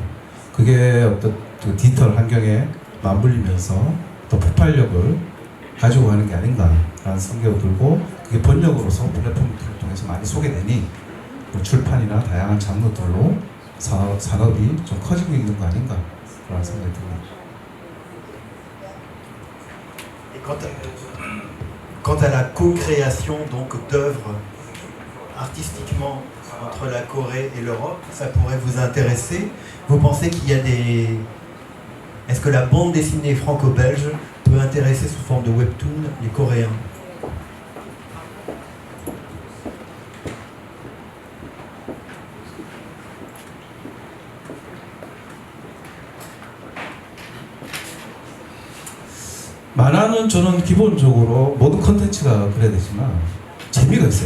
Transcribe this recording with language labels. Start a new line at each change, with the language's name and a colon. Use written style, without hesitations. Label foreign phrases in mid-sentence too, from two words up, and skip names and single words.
Korean: 그게 어떤 디지털 환경에 맞물리면서 또 폭발력을 가지고 가는 게 아닌가라는 생각이 들고 그게 번역으로서 플랫폼을 통해서 많이 소개되니 출판이나 다양한 장르들로 산업이 좀 커지고 있는 거 아닌가라는 생각이 듭니다.
French: Quant à la co-création donc d'œuvres artistiquement entre la Corée et l'Europe, ça pourrait vous intéresser. Vous pensez qu'il y a des... Est-ce que la bande dessinée franco-belge peut intéresser sous forme de webtoon les Coréens?
Korean: 만화는 저는 기본적으로 모든 컨텐츠가 그래야 되지만 재미가 있어요.